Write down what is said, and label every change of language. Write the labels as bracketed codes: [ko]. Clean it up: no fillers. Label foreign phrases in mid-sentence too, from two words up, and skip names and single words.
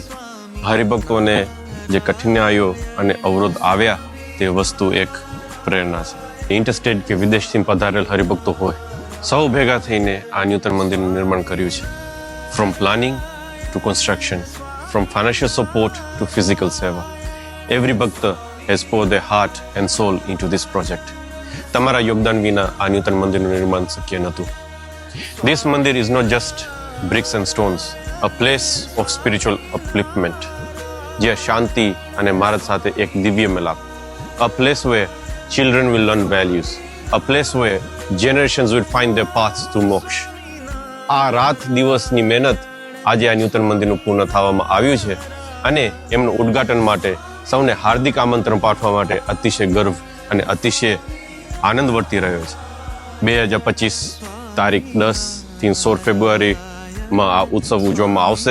[gu] હરિભક્તોને જે કઠિનાઈઓ અને અવરોધ આવ્યા તે વસ્તુ એક પ્રેરણા છે. ઇન્ટરસ્ટેટ કે વિદેશથી પધારેલ હરિભક્તો હોય, સૌ ભેગા થઈને આ નૂતન મંદિરનું નિર્માણ કર્યું છે. [en] from planning to construction, from financial support to physical seva, every bhakt has poured their heart and soul into this project. [gu] તમારા યોગદાન વિના આ નૂતન મંદિરનું નિર્માણ શક્ય નહોતું. [en] This મંદિર is not just bricks and stones, a place of spiritual upliftment, [gu] જ્યાં શાંતિ અને માર્ગ સાથે એક દિવ્ય મિલાપ. [en] A place where children will learn values, a place where generations will find their paths to moksha. [gu] આ રાત દિવસની મહેનત આજે આ નૂતન મંદિરનું પૂર્ણ થવામાં આવ્યું છે અને એમનું ઉદ્ઘાટન માટે સૌને હાર્દિક આમંત્રણ પાઠવવા માટે અતિશય ગર્વ અને અતિશય આનંદ વર્તી રહ્યો છે. 2025 તારીખ 10 થી 16 ફેબ્રુઆરીમાં આ ઉત્સવ ઉજવવામાં આવશે.